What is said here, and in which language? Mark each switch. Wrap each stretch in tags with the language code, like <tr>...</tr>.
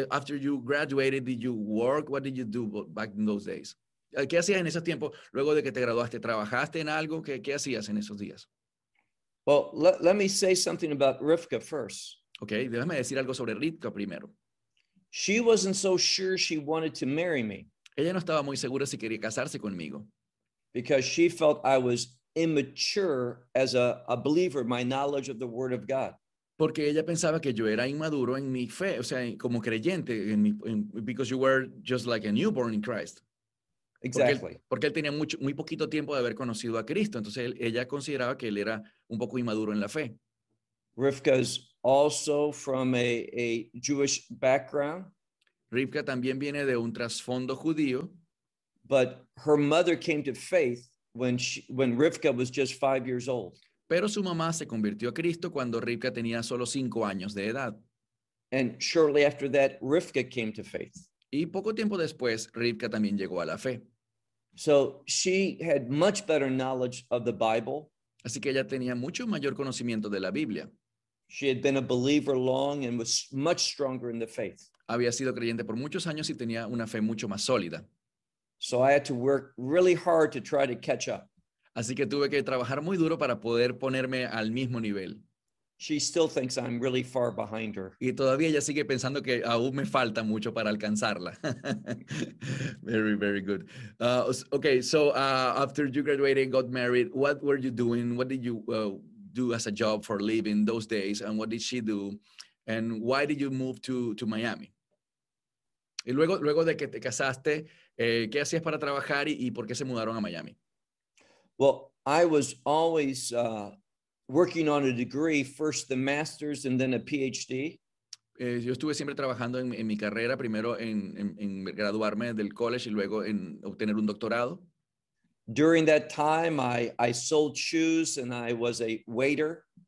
<en>After you graduated, did you work? What did you do back in those days?</en> <es>¿Qué hacías en esos tiempos? Luego de que te graduaste, ¿trabajaste en algo? ¿Qué hacías en esos días?</es> <en>Well, let me say something about Rivka first.</en> <es>Okay, déjame decir algo sobre Rivka primero.</es> <en>She wasn't so sure she wanted to marry me.</en> <es>Ella no estaba muy segura si quería casarse conmigo.</es> <en>Because she felt I was immature as a believer, my knowledge of the word of God.</en> <es>Porque ella pensaba que yo era inmaduro en mi fe, o sea, como creyente,</es> <en>because you were just like a newborn in Christ. Exactly.</en> <es>Porque él tenía muy poquito tiempo de haber conocido a Cristo, entonces ella consideraba que él era un poco inmaduro en la fe.</es> <en>Rivka's also from a Jewish background.</en> <es>Rivka también viene de un trasfondo judío.</es> <en>But her mother came to faith when Rivka was just 5 years old.</en> <es>Pero su mamá se convirtió a Cristo cuando Rivka tenía solo 5 años de edad.</es> <en>And shortly after that, Rivka came to faith.</en> <es>Y poco tiempo después, Rivka también llegó a la fe.</es> <en>So she had much better knowledge of the Bible.</en> <es>Así que ella tenía mucho mayor conocimiento de la Biblia.</es> <en>She had been a believer long and was much stronger in the faith.</en> <es>Había sido creyente por muchos años y tenía una fe mucho más sólida.</es> <en>So I had to work really hard to try to catch up.</en> <es>Así que tuve que trabajar muy duro para poder ponerme al mismo nivel.</es> <en>She still thinks I'm really far behind her.</en> <es>Y todavía ella sigue pensando que aún me falta mucho para alcanzarla.</es> <en>Very, very good. Okay, so after you graduated and got married, what were you doing? What did you do as a job for a living those days? And what did she do? And why did you move to Miami?</en> <es>Y luego de que te casaste, ¿qué hacías para trabajar y por qué se mudaron a Miami?</es> <en>Well, I was always working on a degree, first the master's and then a PhD.</en> <es>Yo estuve siempre trabajando en mi carrera, primero en graduarme del college y luego en obtener un doctorado.</es> <en>During that time, I sold shoes and I was a waiter.</en>